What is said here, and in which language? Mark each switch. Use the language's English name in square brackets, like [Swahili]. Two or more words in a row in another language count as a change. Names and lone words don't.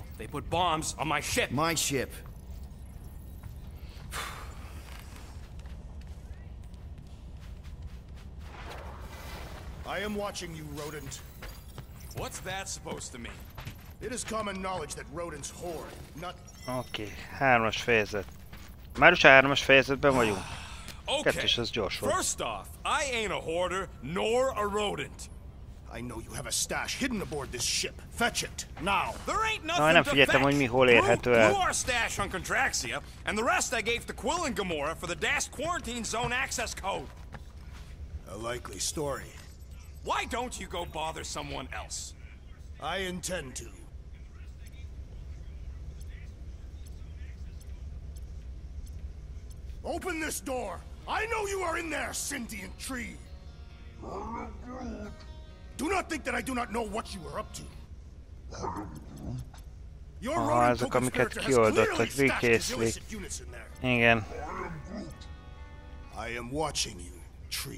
[English] They put bombs on my ship. My ship. I am watching you, rodent. What's that supposed to mean? It is common knowledge that rodents hoard, not... [Hungarian] Oké, 3-as fejezet. Már is a 3-as fejezetben vagyunk. Okay. 2-es az gyors volt. [English] First off, I ain't a hoarder nor a rodent. I know you have a stash hidden aboard this ship. Fetch it, now. There ain't [Hungarian] Na, [English] nothing [Hungarian] nem [English] to [Hungarian] figyeltem, hogy mi [English] fetch. [Hungarian] hol érhető [English] Blew [Hungarian] el. [English] our stash on Contraxia, and the rest I gave to Quill and Gamora for the DAS quarantine zone access code. A likely story. Why don't you go bother someone else? I intend to. Open this door! I know you are in there, sentient tree! Do not think that I do not know what you are up to. Your rodent [Hungarian] ezek, [English] token [Hungarian] amiket [English] spiriter has [Hungarian] kioldottad, [English] clearly stashed his [Hungarian] Vikészli. [English] illicit units in there. [Hungarian] Igen. [English] I am watching you, tree.